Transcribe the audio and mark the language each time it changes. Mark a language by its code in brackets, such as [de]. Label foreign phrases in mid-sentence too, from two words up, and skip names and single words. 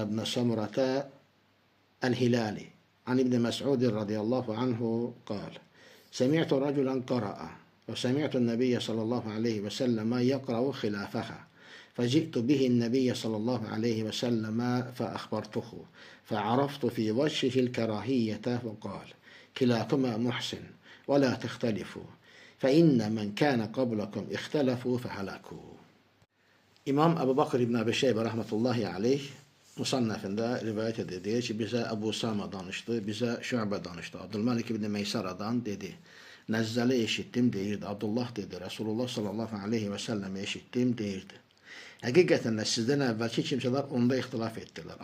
[ar] بن سمرة الهلالي عن ابن مسعود رضي الله عنه قال سمعت رجلا قرأ وسمعت النبي صلى الله عليه وسلم يقرأ خلافها فجئت به النبي صلى الله عليه وسلم فأخبرته فعرفت في وجهه الكراهية وقال كلاكما محسن ولا تختلفوا فإن من كان قبلكم اختلفوا فهلكوا. [az] İmam Ebu Bakır İbn Abi Şeybə [ar] رحمة الله عليه [az] Musannəfində rivayət edir, deyir ki, bizə Əbu Usama danışdı, bizə Şübə danışdı. Abdülməlik ibn Meysaradan dedi, Nəzzəli eşitdim deyirdi, Abdullah dedi, Rasulullah [ar] صلى الله عليه وسلم [az] eşitdim deyirdi. Həqiqətən də sizdən əvvəlki kimsələr onda ixtilaf etdilər.